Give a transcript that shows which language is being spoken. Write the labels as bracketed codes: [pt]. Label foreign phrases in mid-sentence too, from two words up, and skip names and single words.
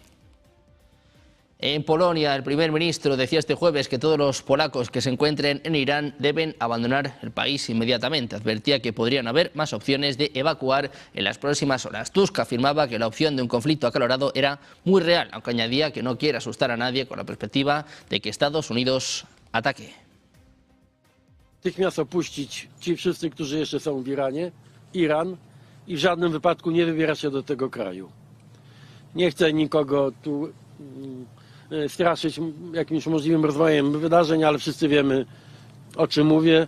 [es] En Polonia, el primer ministro decía este jueves que todos los polacos que se encuentren en Irán deben abandonar el país inmediatamente. Advertía que podrían haber más opciones de evacuar en las próximas horas. Tusk afirmaba que la opción de un conflicto acalorado era muy real, aunque añadía que no quiere asustar a nadie con la perspectiva de que Estados Unidos ataque. [pl] Natychmiast opuścić ci wszyscy, którzy jeszcze są w Iran i w żadnym wypadku nie wybierać się do tego kraju. Nie chcę nikogo tu straszyć jakimś możliwym rozwojem wydarzeń, ale wszyscy wiemy, o czym mówię.